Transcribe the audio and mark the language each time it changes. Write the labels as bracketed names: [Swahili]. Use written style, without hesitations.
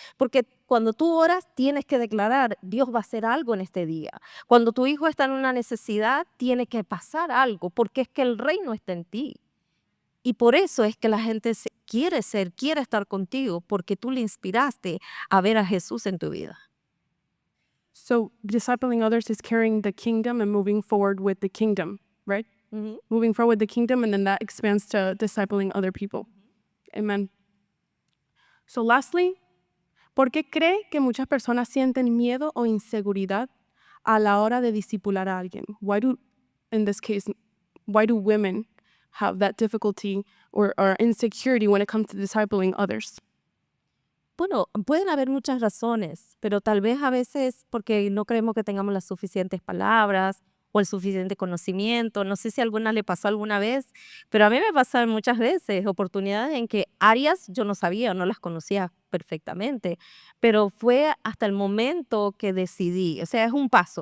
[Spanish] Porque cuando tú oras, tienes que declarar, Dios va a hacer algo en este día. Cuando tu hijo está en una necesidad, tiene que pasar algo, porque es que el reino está en ti. Y por eso es que la gente quiere estar contigo, porque tú le inspiraste a ver a Jesús en tu vida. [English] So discipling others is carrying the kingdom and moving forward with the kingdom, right? Moving forward with the kingdom, and then that expands to discipling other people. Amen. So lastly, [Spanish] ¿por qué cree que muchas personas sienten miedo o inseguridad a la hora de discipular a alguien? [English] In this case, why do women have that difficulty or insecurity when it comes to discipling others? [Spanish] Bueno, pueden haber muchas razones, pero tal vez a veces porque no creemos que tengamos las suficientes palabras o el suficiente conocimiento. No sé si a alguna le pasó alguna vez, pero a mí me pasaron muchas veces oportunidades en que áreas yo no sabía o no las conocía perfectamente, pero fue hasta el momento que decidí, o sea, es un paso.